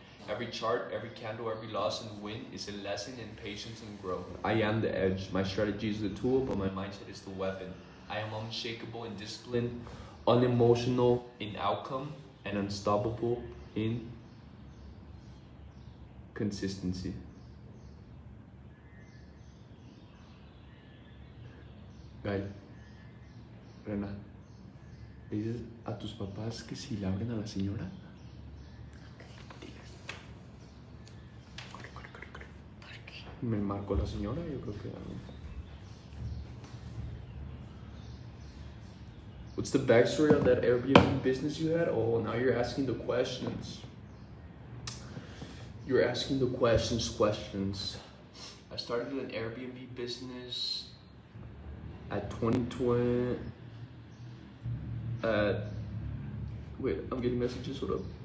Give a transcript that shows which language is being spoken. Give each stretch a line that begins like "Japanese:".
English: Every chart, every candle, every loss and win is a lesson in patience and growth. I am the edge. My strategy is the tool, but my mindset is the weapon. I am unshakable in discipline, unemotional in outcome, and unstoppable in consistency.
Spanish: Gael, Rena, ¿le dices a tus papás que si le abren a la señora? Me marcó la señora, yo creo que...
English: What's the backstory of that Airbnb business you had? Oh, now you're asking the questions. You're asking the questions. I started an Airbnb business At 2020, at, wait, I'm getting messages, hold up.